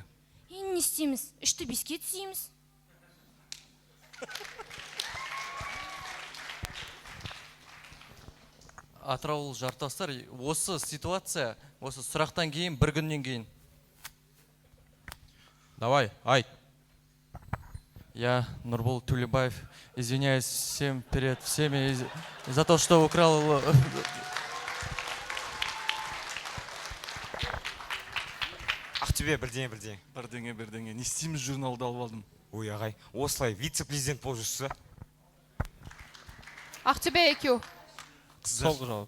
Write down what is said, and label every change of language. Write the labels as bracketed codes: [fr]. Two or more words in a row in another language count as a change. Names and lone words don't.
[kk] Не істейміз? 3-ті 5-ке түсейміз. Атыраулы жартастар, осы ситуация, осы сұрақтан кейін, бір күннен кейін. Давай, айт. [ru] Я, Нурбол Тулебаев, извиняюсь всем перед всеми за то, что украл... [kk] Ақтөбе, бірдеңе. Бірдеңе. Не істейміз, журналды алып алдым? Ой, ағай, осылай вице-президент болып жүрсіз. Ақтөбе AQ. Сол жауап.